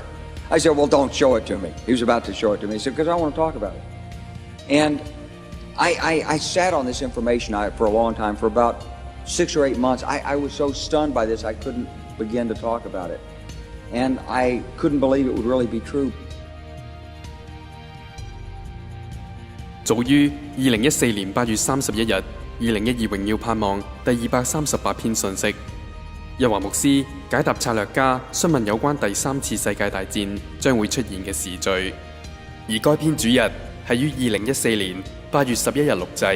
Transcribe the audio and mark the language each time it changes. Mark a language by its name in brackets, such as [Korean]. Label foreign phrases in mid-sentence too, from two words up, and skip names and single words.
[English] I said, well, don't show it to me. He was about to show it to me. He said, because I want to talk about it. And I sat on this information for a long time, for about 6 or 8 months. I was so stunned by this, I couldn't begin to talk about it. And I couldn't believe it would really be true. [Cantonese] 早於2014年8月31日，2012榮耀盼望第238篇信息，日華牧師解答策略家詢問有關第3次世界大戰將會出現嘅時序，而該篇主日係於2014年8月11日錄製。